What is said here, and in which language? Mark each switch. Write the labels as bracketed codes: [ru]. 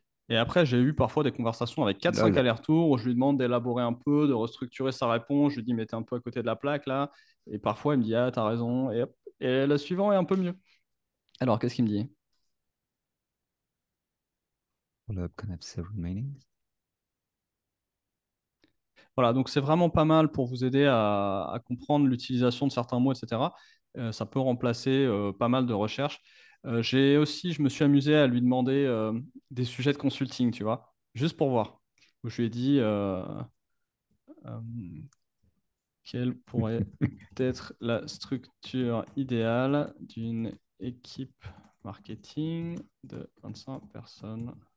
[fr] Et après, j'ai eu parfois des conversations avec 4-5 [en] Lol. [fr] allers-retours où je lui demande d'élaborer un peu, de restructurer sa réponse. Je lui dis, mais t'es un peu à côté de la plaque là. Et parfois, il me dit, ah, t'as raison. Et, hop. Et le suivant est un peu mieux. Alors, qu'est-ce qu'il me dit? [en] Follow-up can have several meanings. [fr] Voilà, donc c'est vraiment pas mal pour vous aider à comprendre l'utilisation de certains mots, etc. Ça peut remplacer pas mal de recherches. Je me suis amusé à lui demander des sujets de consulting, tu vois, juste pour voir. Où je lui ai dit euh, quelle pourrait être la structure idéale d'une équipe marketing de 25 personnes.